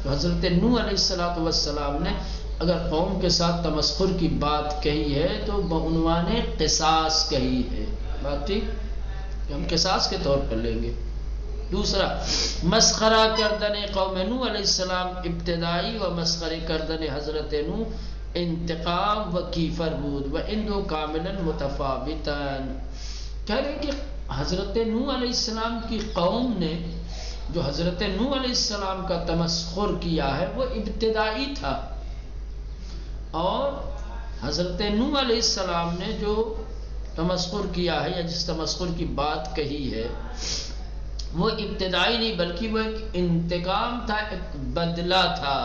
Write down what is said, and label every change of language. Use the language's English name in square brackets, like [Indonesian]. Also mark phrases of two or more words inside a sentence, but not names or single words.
[Urdu] تو حضرت نوح علیہ السلام نے اگر قوم کے ساتھ تمسخر کی بات کہی ہے تو بعنوان قصاص کہی ہے۔ بات ٹھیک، ہم قصاص کے طور پر لیں گے۔ دوسرا، [Persian] مسخرہ کردن قوم نوح علیہ السلام ابتدائی و مسخرے کردن حضرت نوح انتقام و کیفر بود و اندو کاملا متفاوتاً، [Urdu] کہہ رہے کہ حضرت نوح علیہ السلام کی قوم نے جو حضرت نوح علیہ السلام کا تمسخر کیا ہے وہ ابتدائی تھا، اور حضرت نوح علیہ السلام نے جو تمسخر کیا ہے یا جس تمسخر کی بات کہی ہے وہ ابتدائی نہیں بلکہ وہ ایک انتقام تھا، ایک بدلہ تھا۔